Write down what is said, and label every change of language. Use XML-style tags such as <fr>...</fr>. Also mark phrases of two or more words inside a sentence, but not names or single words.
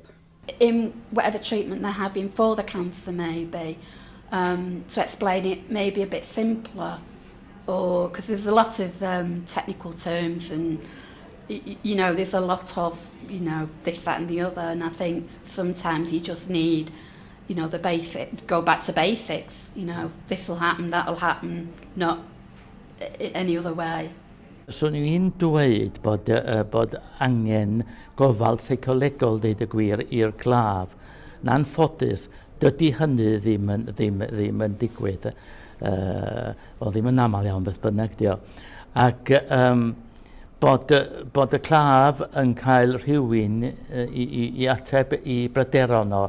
<en>In whatever treatment they're having for the cancer, maybe, to explain it maybe a bit simpler, or because there's a lot of technical terms, and you know, there's a lot of, you know, this, that and the other, and I think sometimes you just need, you know, the basics, go back to basics, you know, this will happen, that will happen, not any other way.</en> <cy>So ni'n dweud bod angen gofal seicolegol, deud y gwir, i'r claf. Na'n ffodus, dydy hynny ddim yn digwydd. O ddim yn aml iawn beth bynnag dio. Ac bod y claf yn cael rhywun i ateb i bryderon o.</cy>